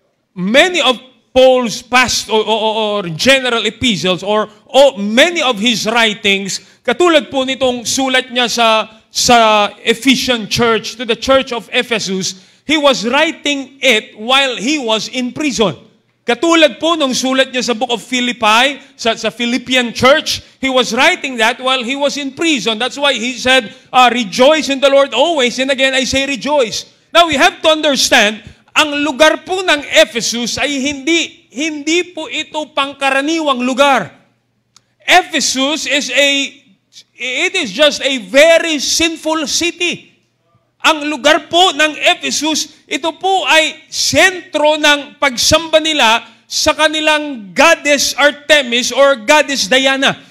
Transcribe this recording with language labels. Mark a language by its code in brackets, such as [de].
[en] Many of Paul's past or general epistles or many of his writings, [tl] katulad po nitong sulat niya sa Ephesian church, [en] to the church of Ephesus, he was writing it while he was in prison. [tl] Katulad po nung sulat niya sa [en] book of Philippi, sa Philippian church, he was writing that while he was in prison. That's why he said, rejoice in the Lord always, and again I say rejoice. Now we have to understand, [tl] ang lugar po ng Ephesus ay hindi po ito pangkaraniwang lugar. [en] Ephesus it is just a very sinful city. [tl] Ang lugar po ng Ephesus, ito po ay sentro ng pagsamba nila sa kanilang goddess Artemis or goddess Diana.